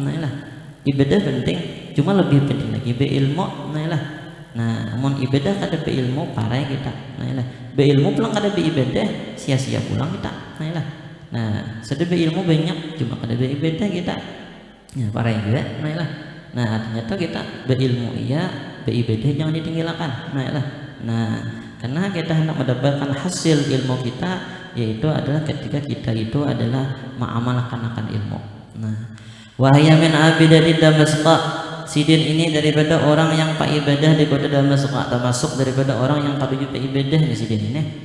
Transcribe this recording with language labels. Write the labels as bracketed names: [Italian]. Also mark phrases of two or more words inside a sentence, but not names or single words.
[Indonesian] Nah, ibadah penting, cuma lebih penting lagi berilmu. [Banjar] Nah, namun ibadah kada berilmu parai kita. Berilmu pulang kada beribadah sia-sia pulang kita. [Indonesian] Nah, sudah berilmu banyak cuma kada beribadah kita. Ya, parai juga. Nah, ternyata kita berilmu iya, beribadah jangan ditinggalkan. Nah, karena kita hendak mendapatkan hasil ilmu kita, yaitu adalah ketika kita itu adalah mengamalkan akan ilmu. [Banjar] Nah, [Arabic] وهي من عابدة دمشق. [Banjar] Sidin ini daripada orang yang pak ibadah di kota Damashq, termasuk daripada orang yang kaduju pak ibadah di sidin ini.